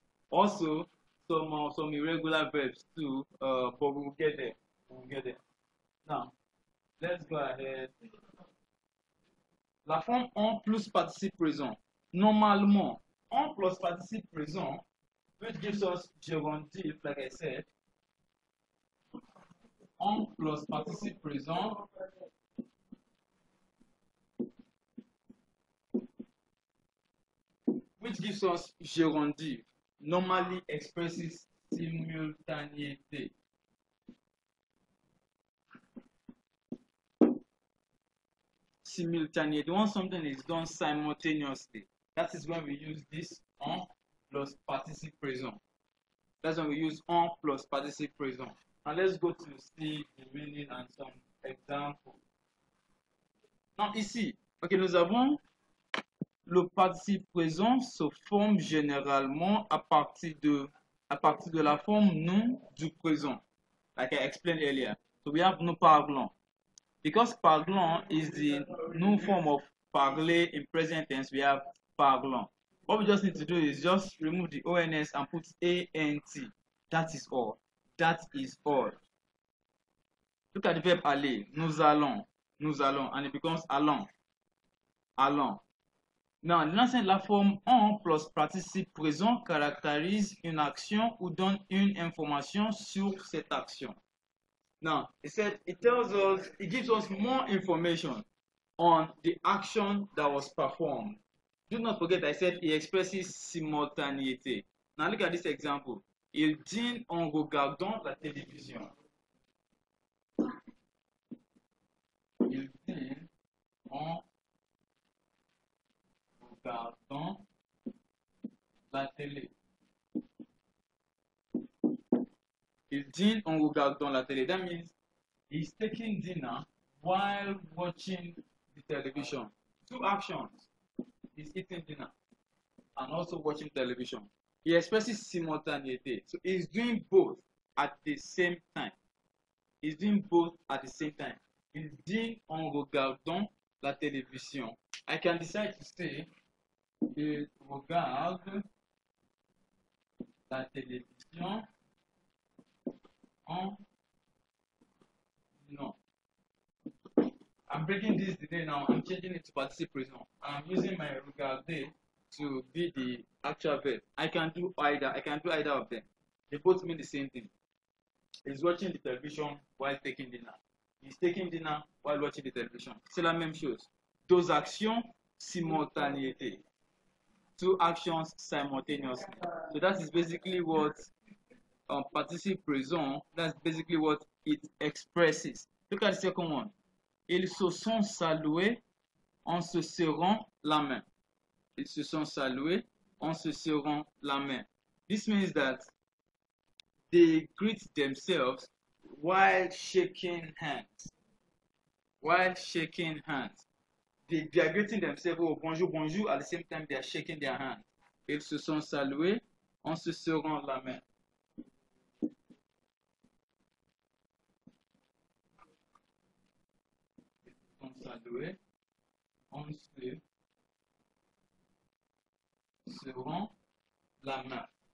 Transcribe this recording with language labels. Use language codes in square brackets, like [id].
[en] Also, some irregular verbs too, but we will get there. Now, let's go ahead. [fr] La forme en plus participe présent. Normalement, [en] en plus participe présent, which gives us gerundive, like I said. En plus participe présent which gives us gerundive, normally expresses simultaneity. Simultaneity, when something is done simultaneously, that is when we use this en plus participe présent. That's when we use en plus participe présent. Now let's go to see the meaning and some examples. [fr] Now ici, okay, nous avons le participe présent se forme généralement à partir de la forme nous du présent, [en] like I explained earlier. So we have [fr] nous parlons. [en] Because parlons is the new form of parler in present tense, we have parlons. What we just need to do is just remove the ONS and put ANT. That is all. That is all. Look at the verb aller. [fr] Nous allons, [en] and it becomes allons. Allons. [fr] Non, la forme on plus participe présent caractérise une action ou donne une information sur cette action. [en] Now, it tells us, it gives us more information on the action that was performed. Do not forget I said it expresses simultanéité. Now look at this example. [fr] Il dîne en regardant la télévision. Il dîne en regardant la télé. Il dîne en regardant la télé. [en] That means he's taking dinner while watching the television. Two actions. He's eating dinner and also watching television. He expresses simultaneity. So he's doing both at the same time. He's doing both at the same time. [fr] Il dîne en regardant la télévision. [en] I can decide to say, [fr] il regarde la télévision en non. [en] I'm breaking this delay now. I'm changing it to participle present. I'm using my regarder to be the actual verb. I can do either. I can do either of them. They both mean the same thing. He's watching the television while taking dinner. He's taking dinner while watching the television. [fr] C'est la même chose. Deux actions simultanéité. [en] Two actions simultaneously. So that is basically what participle présent. That's basically what it expresses. Look at the second one. [fr] Ils se sont salués en se serrant la main. Ils se sont salués en se serrant la main. [en] This means that they greet themselves while shaking hands. While shaking hands. They are greeting themselves, oh, [fr] bonjour, bonjour, [en] at the same time they are shaking their hands. [fr] Ils se sont salués en se serrant la main. Ils se sont salués en se serrant la main.